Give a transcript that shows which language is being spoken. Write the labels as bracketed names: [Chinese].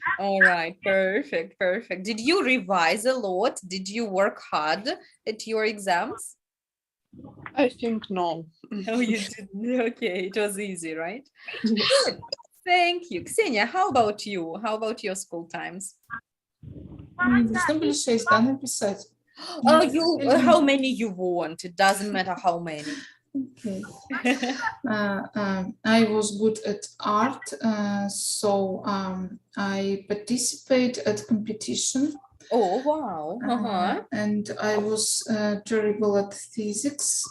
[English] All right, perfect, perfect. Did you revise a lot? Did you work hard at your exams? I think no. No, you didn't. Okay, it was easy, right? Good. Thank you. Ksenia, how about you? How about your school times? [Russian] Должны были 6, да, написать? [English] How many you want? It doesn't matter how many. Okay. I was good at art, so I participate at competition. Oh, wow. And I was terrible at physics.